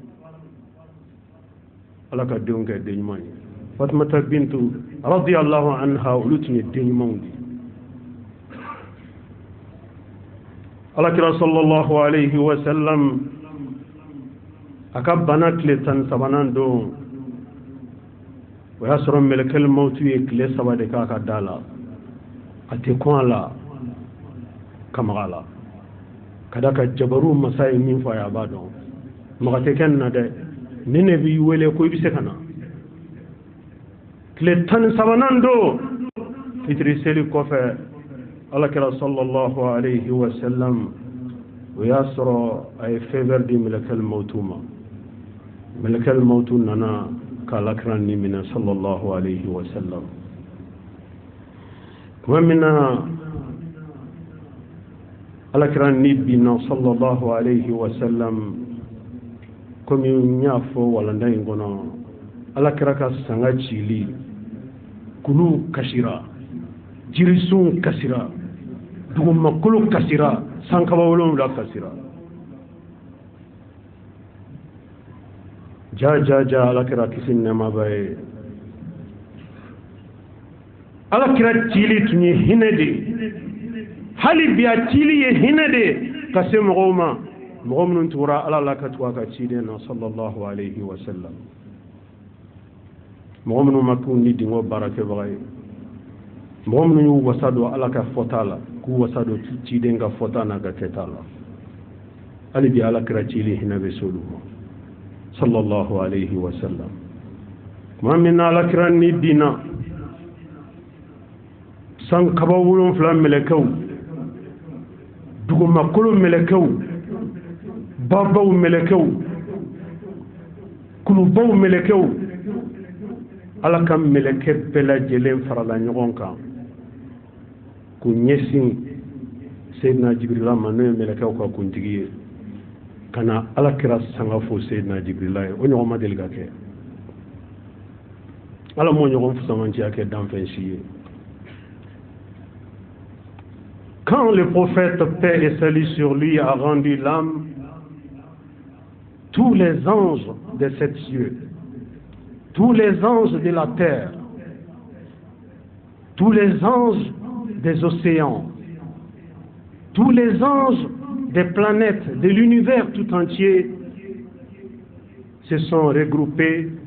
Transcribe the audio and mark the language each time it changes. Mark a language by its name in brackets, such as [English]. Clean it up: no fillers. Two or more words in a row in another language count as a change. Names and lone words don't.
[Bambara] ala ka denw kɛ den ɲuman ye Fatumata bintu [Arabic] رضي الله عنها [Bambara] olu tun ye den ɲumanw de alakira [Arabic] صلى الله عليه وسلم [Bambara] a ka bana tile 13 don o y'a sɔrɔ mɛlɛkɛl mawtu ye tile 3 de k'a ka da la a tɛ kɔn a la kamaga la ka da ka jabaru masa ye min fɔ a ye a b'a dɔn maga tɛ kɛ nin na dɛ ni ne b'i wele ko i bɛ se ka na tile 13 don fitiri seli kɔfɛ alakira [Arabic] صلى الله عليه وسلم [Bambara] o y'a sɔrɔ a ye fɛn di mɛlɛkɛl mawtu ma mɛlɛkɛl mawtu nana ka alakira ni minɛ sallallahu alayhi wa sallam tuma min na alakira ni binna [Arabic] صلى الله عليه وسلم [Bambara] komi n y'a fɔ walanda in kɔnɔ alakira ka sanga cili kulu kasira jirisun kasira dugumakolo kasira sankaba 7 kasira ja alakira kisi nɛma ba ye alakira cili tun ye hinɛ de hali bi a cili ye hinɛ de ka se mɔgɔw ma mɔgɔ minnu tugura ala la ka tugu a ka ciden na [Arabic] صلى الله عليه وسلم [Bambara] mɔgɔ minnu ma k'u ni dingo baarakɛbaga ye mɔgɔ minnu y'u wasa don ala ka fɔta la k'u wasa don ciden ka fɔta n'a ka kɛta la hali bi alakira cili hinɛ bɛ s'olu ma [Arabic] صلى الله عليه وسلم [Bambara] tuma min na alakira ni binna san kaba 7 mɛlɛkɛw dugumakolo mɛlɛkɛw babaw mɛlɛkɛw kulubaw mɛlɛkɛw ala ka mɛlɛkɛ bɛɛ lajɛlen farala ɲɔgɔn kan k'u ɲɛsin Seydina Jibrila ma n'o ye mɛlɛkɛw ka kuntigi ye ka na alakira sanga fo Seydina Jibrila ye o ɲɔgɔn ma deli ka kɛ ala m'o ɲɔgɔn fusamanciya kɛ danfɛn si ye. [French] Quand le prophète, paix et salut sur lui, a rendu l'âme, tous les anges des 7 cieux, tous les anges de la terre, tous les anges des océans, tous les anges des planètes, de l'univers tout entier, se sont regroupés